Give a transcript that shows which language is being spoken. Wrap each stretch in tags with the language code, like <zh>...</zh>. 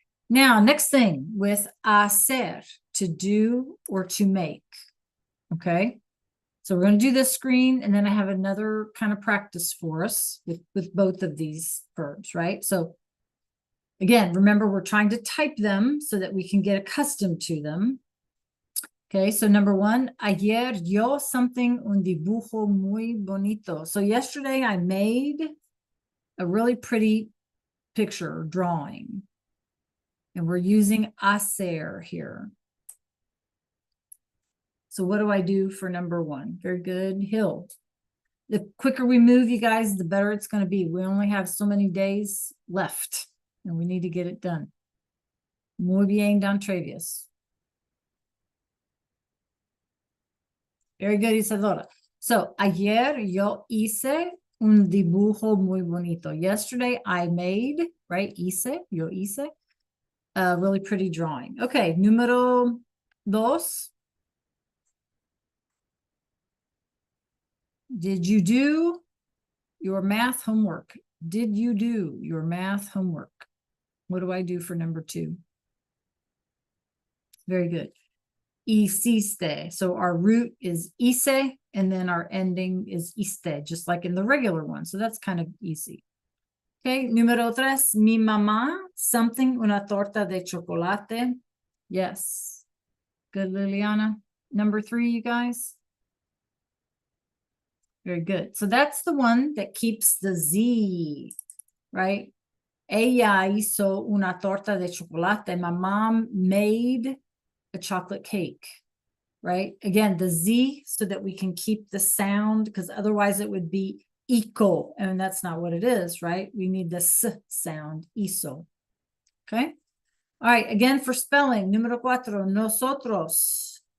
<en>Now, next thing with hacer, to do or to make. Okay. So we're going to do this screen, and then I have another kind of practice for us with both of these verbs, right? So again, remember, we're trying to type them so that we can get accustomed to them. Okay, so number 1,</en> <es>ayer yo</es> <en>something</en> <es>un dibujo muy bonito.</es> <en>So yesterday I made a really pretty picture or drawing. And we're using hacer here. So what do I do for number 1? Very good, Hill. The quicker we move, you guys, the better it's going to be. We only have so many days left, and we need to get it done.</en> <es>Muy bien, Don Travius.</es> <en>Very good, Isadora.</en> <es>So, ayer yo hice un dibujo muy bonito.</es> <en>Yesterday I made, right?</en> <es>Yo hice</es> <en>a really pretty drawing.</en> <es>Okay, número 2.</es> <en>Did you do your math homework? Did you do your math homework? What do I do for number 2? Very good. Hiciste. So our root is hice, and then our ending is iste, just like in the regular one. So that's kind of easy. Okay,</en> <es>número 3. Mi mamá,</es> <en>something,</en> <es>una torta de chocolate.</es> <en>Yes. Good,</en> <es>Liliana.</es> <en>Number 3, you guys. Very good. So that's the one that keeps the Z, right?</en> <es>Ella hizo una torta de chocolate.</es> <en>My mom made a chocolate cake, right? Again, the Z so that we can keep the sound, because otherwise it would be ico, and that's not what it is, right? We need the S sound, hizo. Okay? All right, again for spelling,</en> <es>número 4, nosotros.</es>